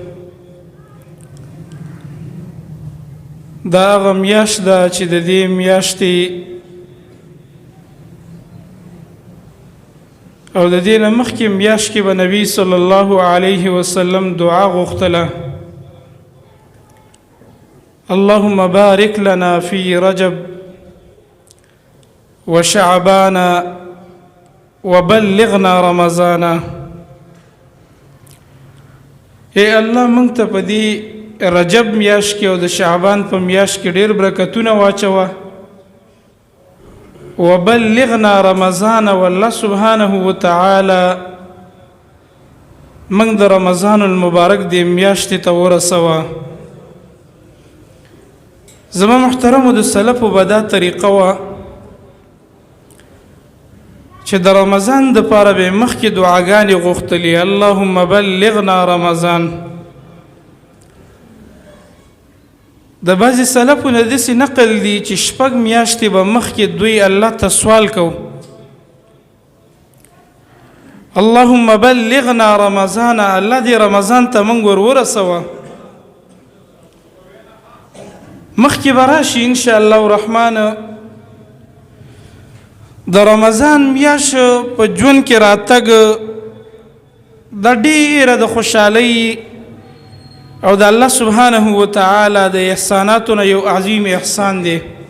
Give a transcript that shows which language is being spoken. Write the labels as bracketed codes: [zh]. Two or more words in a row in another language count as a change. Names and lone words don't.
[ps] دا هغه میاشت ده چې د دې میاشتې او د دې نه مخکې میاشت کې به نبی [ar] صلی الله علیه وسلم [ps] دعا غوښتله: [ar] اللهم بارک لنا فی رجب وشعبان وبلغنا رمضان. [ps] اے الله موږ ته په دې رجب میاشت کې او د شعبان په میاشت کې ډېر برکتونه واچوه. [ar] وبلغنا رمضان، والله سبحانه وتعالى [ps] موږ د رمضان المبارک دې میاشتې ته ورسوه. زما محترمو د سلفو به دا طریقه وه چې د رمضان دپاره به یې مخکې دعاګانې غوښتلې: [ar] اللهم بلغنا رمضان. [ps] د بعضې سلفو نه داسې نقل دي چې شپږ میاشتې به مخکې دوی الله ته سوال کو: [ar] اللهم بلغنا رمضان، [ps] الله دې رمضان ته موږ ورسوه. مخکې به راشي [ar] انشاءالله الرحمن. [ps] د رمضان میاشت په ژوند کې راتګ د ډېره د خوشحالۍ او د [ar] الله سبحانه وتعالی [ps] د احساناتو نه یو عظیم احسان دی.